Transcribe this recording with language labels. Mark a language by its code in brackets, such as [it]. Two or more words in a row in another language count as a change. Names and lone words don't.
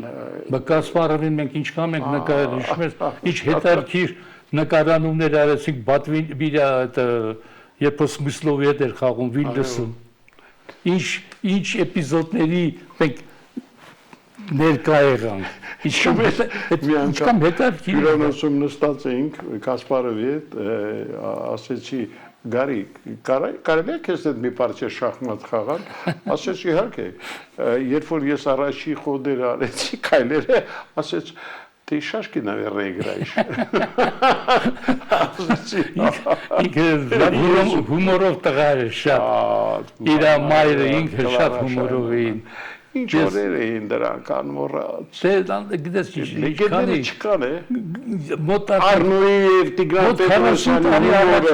[hy] Կասպարովին մենք ինչքան ենք նկարել, հիշում ես, ինչ հետարքիր նկարանումներ արեցինք Բատվիրա երբ Սմիսլովի հետ էր խաղում Վիլնյուսում։ Ինչ էպիզոդների մենք ներկա եղանք։ Ինչքան հետարքիր։ Հյուրանոցում նստած էինք Կասպարովի հետ, ասեցի Գարիկ, կարելի է քեզ հետ մի պարչե շախմատ խաղալ, ասեց իհարկե, երբ որ ես առաջի խոդերը արեցի, քայլերը, ասեց [ru] ты шашки, наверное, играешь. [hy] Հումորով տղար է շատ, իր մայրը ինքը շատ հումորով էին։ Ինչ օրեր էին դրանք անմոռաց։ Գիտես ինչ, Լեգենդները չկան է։ մոտ Արնոյի եւ Տիգրան 40 տարի առաջ